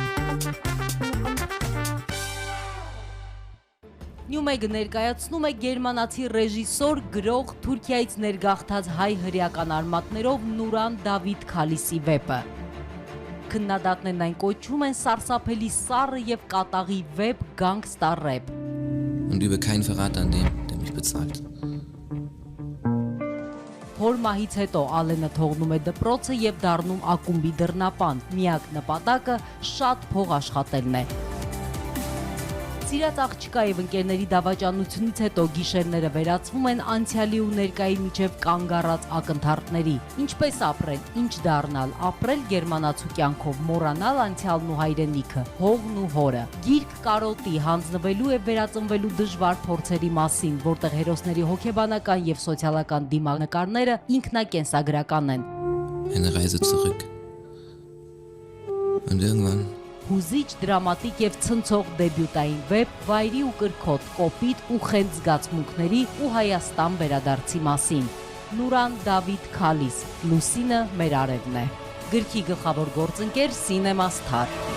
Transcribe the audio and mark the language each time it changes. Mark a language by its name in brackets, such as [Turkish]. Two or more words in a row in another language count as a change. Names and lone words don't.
[Armenian] Նյումեգը ներկայացնում է գերմանացի ռեժիսոր, գրող, Թուրքիայից ներգաղթած հայ հրեական արմատներով Նուրան Դավիթ Քալիսի վեպը։ Քննադատներն այն կոչում են սարսափելի սառը եւ կատաղի վեպ Gangster Rap։ [German] Und übe keinen Verrat an dem, der mich bezahlt։ [Armenian] Հոր մահից հետո Ալենը թողնում է դպրոցը եւ դառնում ակումբի դռնապան։ Միակ նպատակը շատ փող աշխատելն է։ Սիրած աղջկա եւ ընկերների դավաճանությունից հետո գիշերները վերածվում են անցյալի ու ներկայի միջև կանգ առած ակնթարթների։ Ինչպես ապրել, ինչ դառնալ, ապրել գերմանացու կյանքով, մոռանալ անցյալն ու հայրենիքը, հողն ու հորը։ Գիրք կարոտի, հանձնվելու եւ վերածնվելու դժվար փորձերի մասին, որտեղ հերոսների հոգեբանական եւ սոցիալական դիմանկարները ինքնակենսագրական են։ [German] Eine Reise zurück. Und irgendwann [Armenian] Հուզիչ, դրամատիկ եւ ցնցող դեբյուտային վեպ, վայրի ու կրքոտ, կոպիտ ու խենթ զգացմունքների ու Հայաստան վերադարձի մասին։ Նուրան Դավիթ Քալիս, Լուսինը մեր արևն է։ Գրքի գլխավոր գործընկեր Cinema Star։